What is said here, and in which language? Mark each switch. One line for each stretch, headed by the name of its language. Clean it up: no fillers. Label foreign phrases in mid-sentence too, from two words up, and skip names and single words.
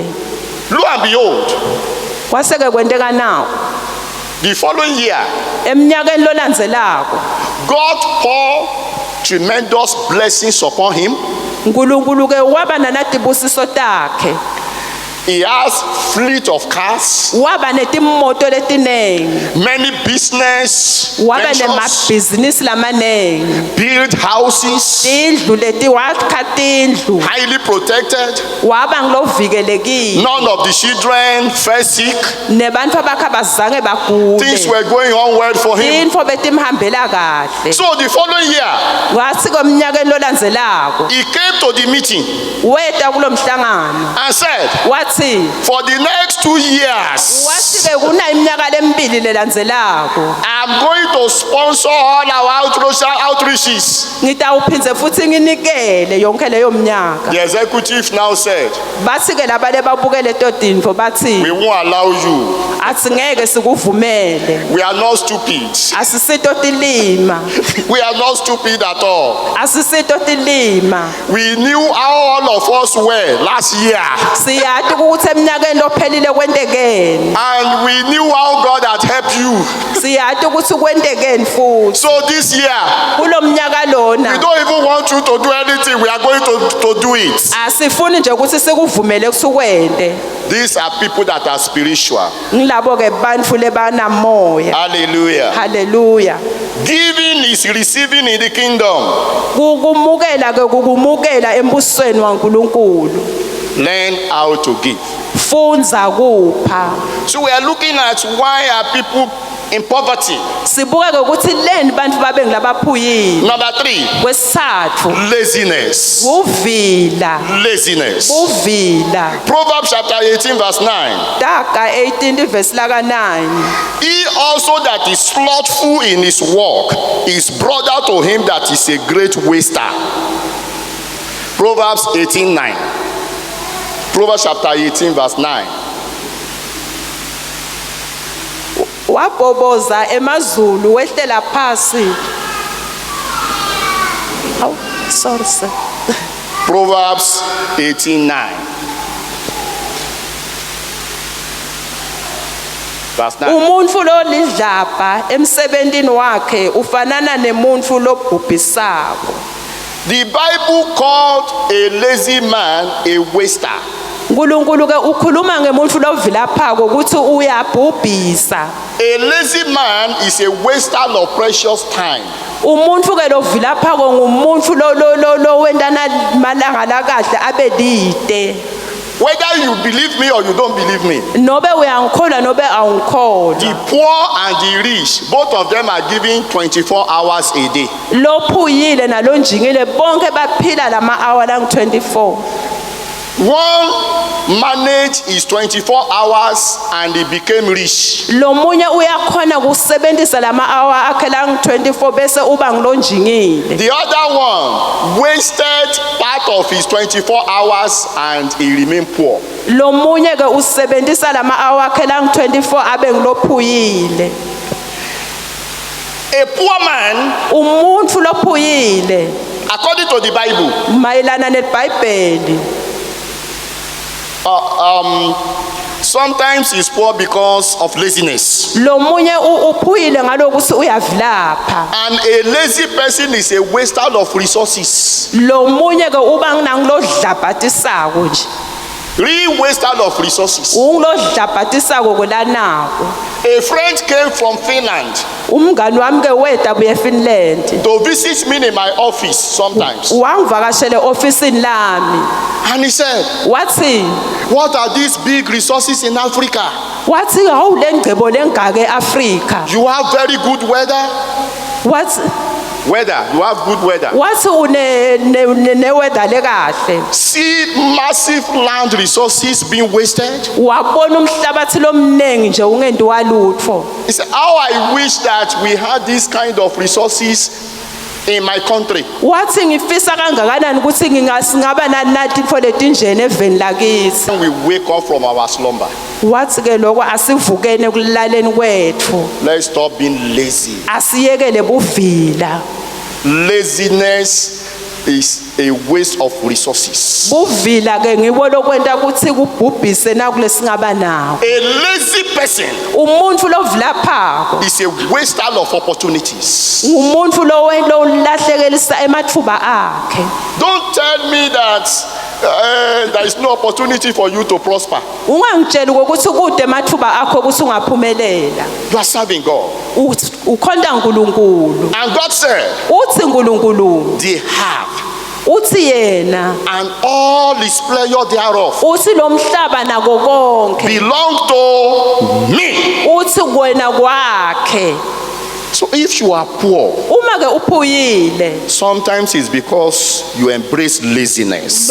English: Lo and behold,
Swati: Kwaseke kwenteka nawo
English: the following year,
Swati: eminyakeni lolandzelako
English: God poured tremendous blessings upon him.
Swati: uNkulunkulu ke waba nanatibusiso takhe.
English: He has fleet of cars,
Swati: Waba netimoto letinengi.
English: many business
Swati: Waba
English: ventures,
Swati: nemabhizinisi lamanengi.
English: built houses,
Swati: Tindlu leti wakha tindlu.
English: highly protected.
Swati: Waba ngilovikelekile.
English: None of the children fell sick.
Swati: Nebantfu abakha bazange
English: Things
Swati: bagule.
English: were going on well for him.
Swati: Tintfo betimhambela kahle.
English: So the following year,
Swati: Kwatsi komnyakeni lolandzelako
English: he came to the meeting
Swati: weta kulo mhlangano
English: and said,
Swati: wathi
English: for the next 2 years,
Swati: wathi ke kuna iminyaka lemibili lelandzelako
English: I'm am going to sponsor all our outreaches.
Swati: ngitawuphindze futhi nginikele yonke leyo mnyaka.
English: The executive now said,
Swati: Bathi ke labale babukele to tindvo bathi
English: we won't allow you.
Swati: asingeke sikuvumele.
English: We are not stupid.
Swati: Asisito tilima.
English: We are not stupid at all.
Swati: Asisito tilima.
English: We knew how all of us were last year.
Swati: Siyati ukuthi eminyakeni lophelile kwentekeni.
English: And we knew how God had helped you.
Swati: Siyati ukuthi kwentekeni futhi.
English: So this year,
Swati: Kulo mnyaka
English: we
Swati: lona
English: don't even want you to do anything. We are going to do it.
Swati: asifuni nje ukuthi sikuvumele kusukwente.
English: These are people that are spiritual.
Swati: Ngilabo ke bantfu lebanamoya.
English: Hallelujah. Hallelujah. Giving is receiving in the kingdom.
Swati: Kukumukela ke kukumukela embusweni waNkulunkulu.
English: Learn how to give.
Swati: Fundza kupha.
English: So we are looking at why are people in poverty.
Swati: Sibuke ke ukuthi leni bantfu babe ngilabaphuyile.
English: Number 3,
Swati: Kwesithathu
English: laziness.
Swati: uvila.
English: Laziness.
Swati: Uvila.
English: Proverbs chapter 18 verse 9.
Swati: Daga 18 verse laka 9.
English: He also that is slothful in his work is brother to him that is a great waster. Proverbs 18:9. Proverbs chapter 18 verse 9.
Swati: Waboboza emazulu wehlela phasi.
English: Aw, sorry sir. Proverbs 18:9. Verse 9.
Swati: Umuntu lolidlapha emsebentini wakhe ufanana nemuntu lobhubhisako.
English: The Bible called a lazy man a waster.
Swati: uNkulunkulu ke ukhuluma ngemuntu lovilaphako ukuthi uyabhubhisa.
English: A lazy man is a waster of precious time.
Swati: Umuntu ke lovilaphako ngumuntu lo wendana malanga la kahle abelide.
English: Whether you believe me or you don't believe me,
Swati: Nobe uyangikholwa nobe
English: the
Swati: awungikholwa.
English: poor and the rich, both of them are given 24 hours a day.
Swati: Lophuyile nalonjingile bonke baphila lama hour lang 24.
English: One managed his 24 hours and he became rich.
Swati: Lo munye uyakhona kusebenzisa lama hour akhe lang 24 bese uba ngilonjingile.
English: The other one wasted part of his 24 hours and he remained poor.
Swati: Lo munye ke usebenzisa lama hour akhe lang 24 abe ngilophuyile.
English: A poor man,
Swati: Umuntu lophuyile
English: according to the Bible,
Swati: mayelana neBhayibheli
English: sometimes he's poor because of laziness.
Swati: lo munye uphuyile ngalokuthi uyavilapha.
English: And a lazy person is a waster of resources.
Swati: Lo munye ke uba ngilodlabhatisako nje.
English: Real waster of resources.
Swati: Ungilodlabhatisako kulanako.
English: A friend came from Finland
Swati: Umngani wami ke weda buye eFinland.
English: to visit me in my office sometimes.
Swati: Wangivakashele officeini lami.
English: And he said,
Swati: Wathi
English: what are these big resources in Africa?
Swati: hawu lengcebo lengaka eAfrika.
English: You have very good weather.
Swati: Wathi
English: You have good weather.
Swati: neweda lekahle.
English: See massive land resources being wasted.
Swati: Wabona umhlabathi lomnengi nje ungentiwa lutho.
English: He said, how I wish that we had this kind of resources in my country.
Swati: Wathi ngifisa kangakanani ukuthi ngingaba nathi for letinjene eveni lakithi.
English: When we wake up from our slumber,
Swati: Wathi ke lokho asivukene kulaleni kwethu.
English: let's stop being lazy.
Swati: Asiyekele buvila.
English: Laziness is a waste of resources.
Swati: Buvila ke ngibo lokwenta ukuthi kubhubhise nakulesingaba nawo.
English: A lazy person
Swati: Umuntu lovilaphako
English: is a waster of opportunities.
Swati: ngumuntu lolahlekelisa emathuba akhe.
English: Don't tell me that there is no opportunity for you to prosper.
Swati: Ungangitsheli ukuthi kude emathuba akho ukuthi ungaphumelela.
English: You are serving God.
Swati: Ukhonda uNkulunkulu.
English: And God said,
Swati: Uthi uNkulunkulu
English: they have,
Swati: uthi yena
English: and all his pleasure thereof
Swati: uthi lo mhlaba nako konke
English: belong to me.
Swati: uthi kuwena kwakhe.
English: So if you are poor,
Swati: Uma ke uphuyile
English: sometimes it's because you embrace laziness.